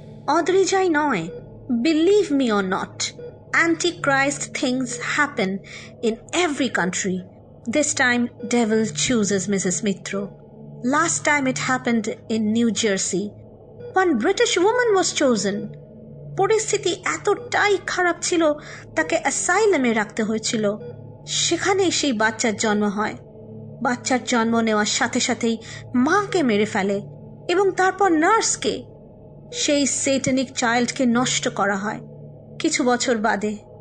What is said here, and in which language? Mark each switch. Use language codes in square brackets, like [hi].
[bn] অদ্রিজাই নয়, [en] Believe me or not, Antichrist things happen in every country. This time, devil chooses Mrs. Mitro. Last time it happened in New Jersey. One British woman was chosen. [bn] পরিস্থিতি এতটাই খারাপ ছিল তাকে অ্যাসাইলামে রাখতে হয়েছিল। সেখানেই সেই বাচ্চার জন্ম হয়। বাচ্চার জন্ম নেওয়ার সাথে সাথেই মাকে মেরে ফেলে এবং তারপর নার্সকে। সেই সেটানিক চাইল্ডকে নষ্ট করা হয় কিছু বছর বাদে।